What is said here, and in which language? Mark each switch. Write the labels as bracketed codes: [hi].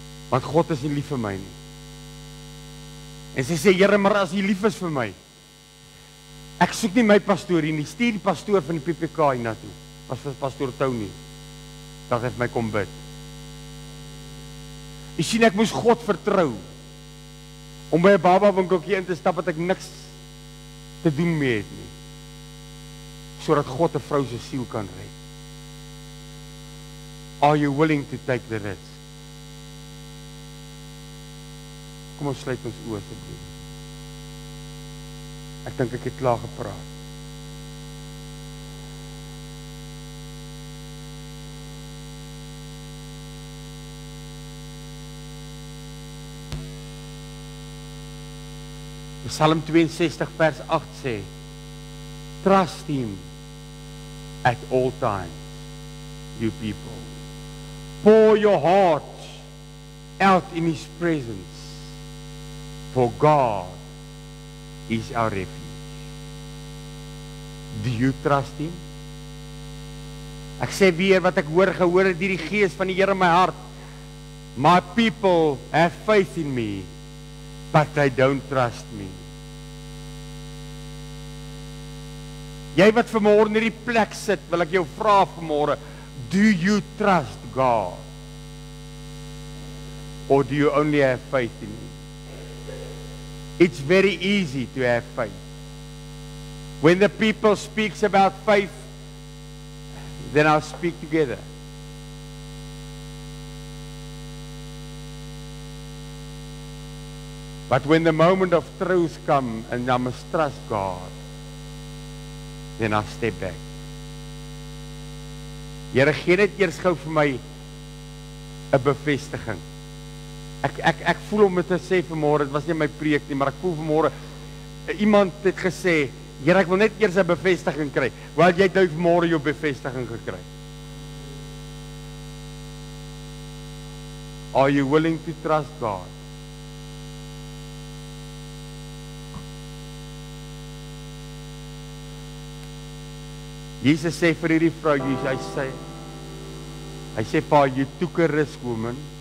[af] Want God is nie lief vir my nie. En sy sê, Here, maar as jy lief is vir my, ek soek nie my pastoor hier nie, stuur die pastoor van die PPK hier na toe, was vir pastoor Tony, dat hy vir my kom bid. Jy sien, ek moes God vertrou, om by 'n baba winkeltjie in te stap, wat ek niks te doen mee het nie, sodat God 'n vrou se siel kan red. [en] Are you willing to take the risk? [af] Kom ons sluit ons oë asseblief. Ek dink ek het klaar gepraat. Psalm 62 vers 8 sê, [en] trust him at all times, you people. Pour your heart out in his presence, for God is our refuge. Do you trust him? [af] Ek sê weer wat ek gehoor het deur die Gees van die Here in my hart. [en] My people have faith in me, but they don't trust me. [af] Jy wat vanmôre in hierdie plek sit, wil ek jou vra vanmôre, [en] do you trust God? Or do you only have faith in him? It's very easy to have faith. When the people speaks about faith, then I'll speak together. But when the moment of truth comes and I must trust God, then I'll step back. [af] Here, gee net eers gou vir my 'n bevestiging. Ek voel om dit te sê vanmôre, dit was nie my preek nie, maar ek voel vanmôre, iemand het gesê, Here, ek wil net eers 'n bevestiging kry. Wel, jy het nou vanmôre jou bevestiging gekry. [en] Are you willing to trust God? [af] Jesus sê vir hierdie vrou, hy sê, Pa, [en] you took a risk, woman.